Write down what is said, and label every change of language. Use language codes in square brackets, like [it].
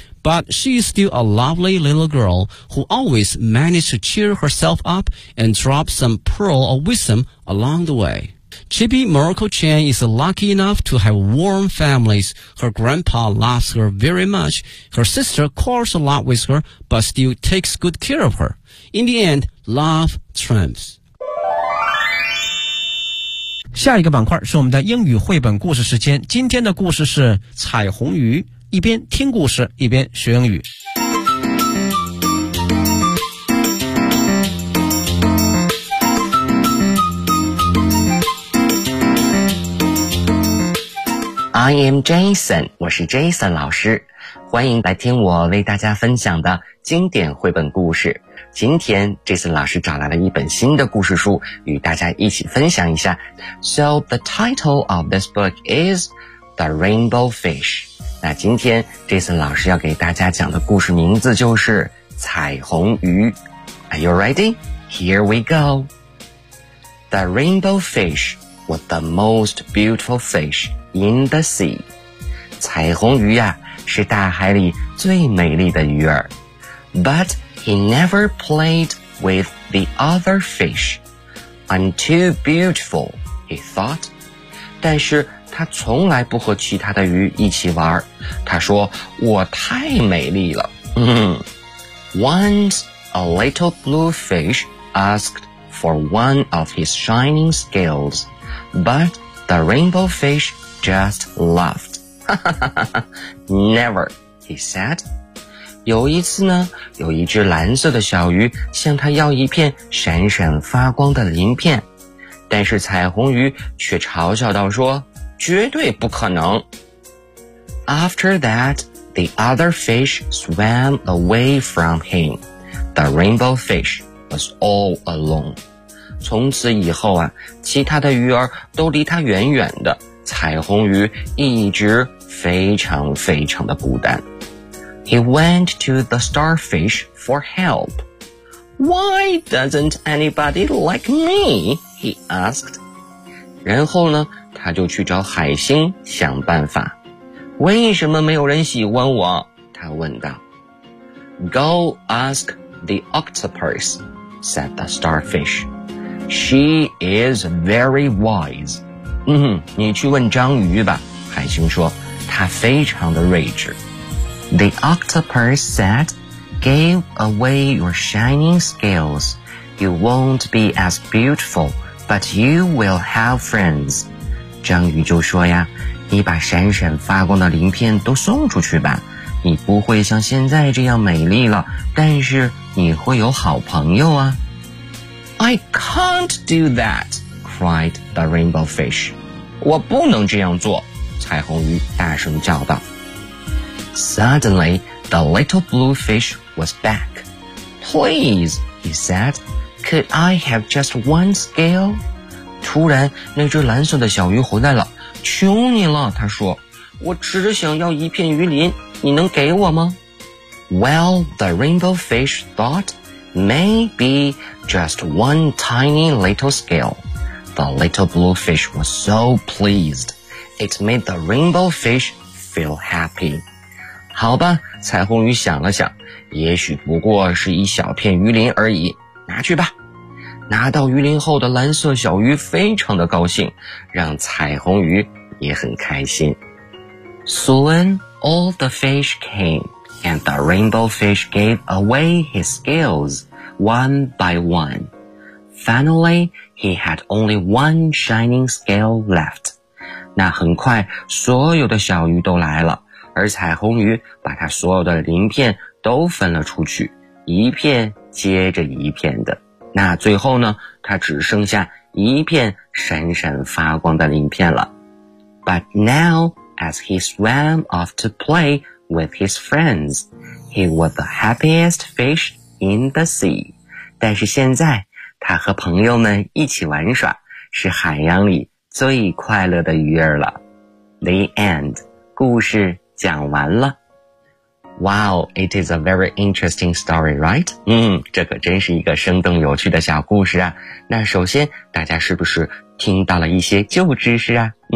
[en] But she is still a lovely little girl who always manages to cheer herself up and drop some pearl of wisdom along the way. Chibi Miracle-chan is lucky enough to have warm families. Her grandpa loves her very much. Her sister quarrels a lot with her, but still takes good care of her. In the end, love trumps. [zh] 下一个板块是我们的英语绘本故事时间。今天的故事是彩虹鱼，一边听故事一边学英语。 [en] I am Jason, [zh] 我是 Jason 老师，欢迎来听我为大家分享的经典绘本故事。今天 Jason 老师找来了一本新的故事书，与大家一起分享一下。 [en] So the title of this book is The Rainbow Fish. [zh] 那今天 Jason 老师要给大家讲的故事名字就是彩虹鱼。 [en] Are you ready? Here we go. The Rainbow Fish was the most beautiful fish in the sea. [zh] 彩虹鱼呀、是大海里最美丽的鱼儿。 [en] But he never played with the other fish. I'm too beautiful, he thought. [zh] 但是他从来不和其他的鱼一起玩。他说，我太美丽了。 [en] Once a little blue fish asked for one of his shining scales, but the rainbow fish just laughed. Never, he said. [zh] 有一次呢，有一只蓝色的小鱼向他要一片闪闪发光的鳞片，但是彩虹鱼却嘲笑道说，绝对不可能。 [en] After that, the other fish swam away from him. The rainbow fish was all alone. [zh] 从此以后啊，其他的鱼儿都离他远远的，彩虹鱼一直非常非常的孤单。 [en] He went to the starfish for help. Why doesn't anybody like me? He asked. [zh] 然后呢，他就去找海星想办法。为什么没有人喜欢我？他问道。 [en] Go ask the octopus, said the starfish. She is very wise. [zh] 你去问章鱼吧，海星说，她非常的睿智。 [en] The octopus said, Give away your shining scales. You won't be as beautiful, but you will have friends. [zh] 章鱼就说呀，你把闪闪发光的鳞片都送出去吧，你不会像现在这样美丽了，但是你会有好朋友啊。 [en] I can't do that, cried the rainbow fish. [zh] 我不能这样做，彩虹鱼大声叫道。 [en] Suddenly, the little blue fish was back. Please, he said, could I have just one scale? [zh] 突然，那只蓝色的小鱼回来了。求你了，他说，我只想要一片鱼鳞，你能给我吗？ [en] Well, the rainbow fish thought, maybe just one tiny little scale. The little blue fish was so pleased. It made the rainbow fish feel happy. [zh] 好吧，彩虹鱼想了想，也许不过是一小片鱼鳞而已，拿去吧。拿到鱼鳞后的蓝色小鱼非常的高兴，让彩虹鱼也很开心。 [en] Soon, all the fish came, and the rainbow fish gave away his scales, one by one. Finally, he had only one shining scale left. [zh] 那很快，所有的小鱼都来了。而彩虹鱼把它所有的鳞片都分了出去，一片接着一片的。那最后呢，它只剩下一片闪闪发光的鳞片了。 [en] But now, as he swam off to play with his friends, he was the happiest fish in the sea. [zh] 但是现在，他和朋友们一起玩耍，是海洋里最快乐的鱼儿了。 [en] The end. [zh] 故事讲完了。 [en] Wow, it is a very interesting story, right? [zh] 这可真是一个生动有趣的小故事啊。那首先，大家是不是听到了一些旧知识啊？